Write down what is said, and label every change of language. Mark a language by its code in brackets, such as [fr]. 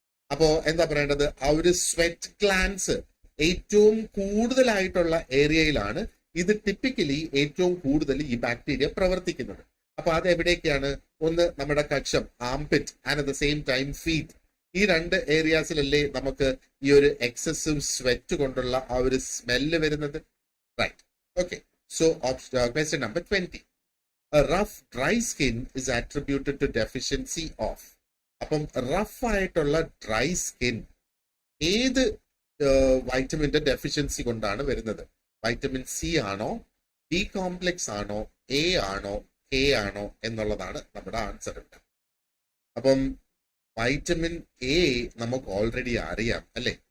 [ml] അപ്പോ എന്താ പറയേണ്ടത്, ആ ഒരു സ്വെറ്റ് ഗ്ലാൻസ് ഏറ്റവും കൂടുതലായിട്ടുള്ള ഏരിയയിലാണ് ഇത് ടിപ്പിക്കലി ഏറ്റവും കൂടുതൽ ഈ ബാക്ടീരിയ പ്രവർത്തിക്കുന്നത്. അപ്പൊ അത് എവിടേക്കാണ്? ഒന്ന് നമ്മുടെ കക്ഷം, armpit, [en] And at the same time feet. [ml] ഈ രണ്ട് ഏരിയാസിലല്ലേ നമുക്ക് ഈ ഒരു എക്സസീവ് സ്വെറ്റ് കൊണ്ടുള്ള ആ ഒരു സ്മെല്ല് വരുന്നത്. [en] Right. Okay. So question number 20, a rough dry skin is attributed to deficiency of. [ml] അപ്പം റഫ് ആയിട്ടുള്ള ഡ്രൈ സ്കിൻ ഏത് വൈറ്റമിന്റെ ഡെഫിഷ്യൻസി കൊണ്ടാണ് വരുന്നത്? വൈറ്റമിൻ സി ആണോ, ബി കോംപ്ലെക്സ് ആണോ, എ ആണോ, കെ ആണോ എന്നുള്ളതാണ് നമ്മുടെ ആൻസർ. അപ്പം വൈറ്റമിൻ എ നമുക്ക് ഓൾറെഡി അറിയാം അല്ലെ.